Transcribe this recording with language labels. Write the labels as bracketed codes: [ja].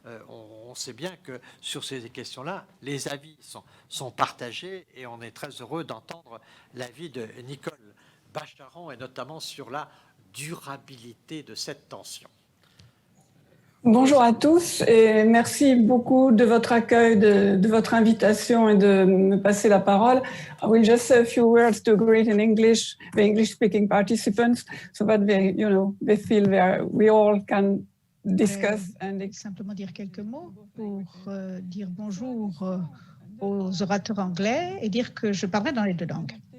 [fr] On sait bien que sur ces questions-là, les avis sont partagés, et on est très heureux d'entendre l'avis de Nicole Bacharan, et notamment sur la durabilité de cette tension. Bonjour à tous et merci beaucoup de votre accueil, de votre invitation et de me passer la parole. [en] I will just say a few words to greet in English, the English-speaking participants, so that they feel we all can discuss. [fr] Simplement dire quelques mots pour dire bonjour aux orateurs anglais et dire que je parlerai dans les deux langues.